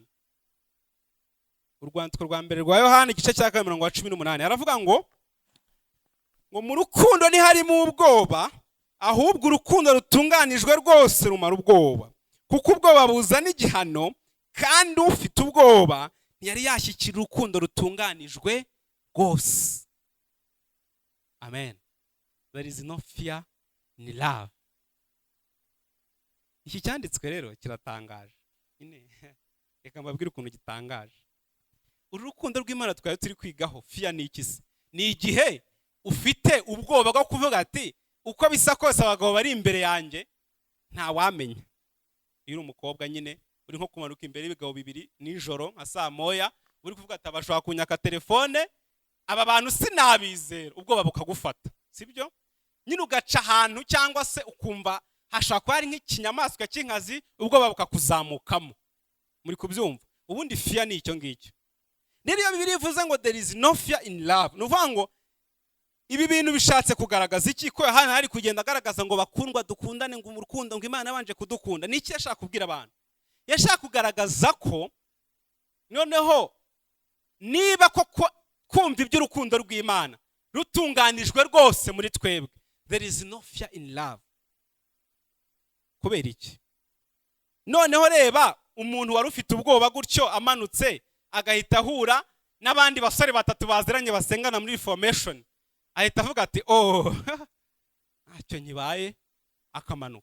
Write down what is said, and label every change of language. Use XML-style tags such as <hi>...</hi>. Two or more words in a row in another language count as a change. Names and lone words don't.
<rw>Urwandiko rwa mbere rwa Yohana igice cya 4 murongo wa 18 aravuga ngo mu rukundo ntiharimo ubwoba, ahubwo urukundo rutunganijwe rwose rumara ubwoba, kuko ubwoba buzana igihano, kandi ufite ubwoba ntiyari yashyikira urukundo rutunganijwe rwose.</rw> <en>Amen. There is no fear in love.</en> <rw>Iki cyanditswe rero kiratangaje. Reka mbabwire ukuntu gitangaje. Urukundo rw'Imana twari turi kwigaho, fear ni iki se? Ni igihe ufite ubwoba bwo kuvuga ati uko bisa kose abagabo bari imbere yanjye nta wamenya. Iyo umukobwa nyine uri nko kumanuka imbere y'ibigabo bibiri nijoro nka saa moya, uri kuvuga ati abashaka kunyaka telefone, aba bantu sinabizera, ubwoba bukagufata, sibyo? Nyine ugaca ahantu cyangwa se ukumva hashaka kuba ari nk'ikinyamaswa cy'inkazi, ubwoba bukakuzamukamo. Muri kubyumva? Ubundi fear ni icyo ngicyo. Niyo Bibiliya ivuze ngo</rw> <en>there is no fear in love,</en> <rw>nuvuga ngo ibi bintu bishatse kugaragaza iki? Ko Yohana hari kugenda agaragaza ngo bakundwa dukundane, ngo mu rukundo, ngo Imana yabanje kudukunda. Niki yashaka kubwira abantu? Yashaka kugaragaza ko noneho niba koko kumva iby'urukundo rw'Imana rutunganijwe rwose muri twebwe,</rw> <en>there is no fear in love.</en> <rw>Kubera iki? Noneho reba umuntu wari ufite ubwoba gutyo amanutse agahita ahura n'abandi basore batatu baziranye basengana muri formation, ahita avuga ati oh ntacyo nyibaye, akamanuka.</rw>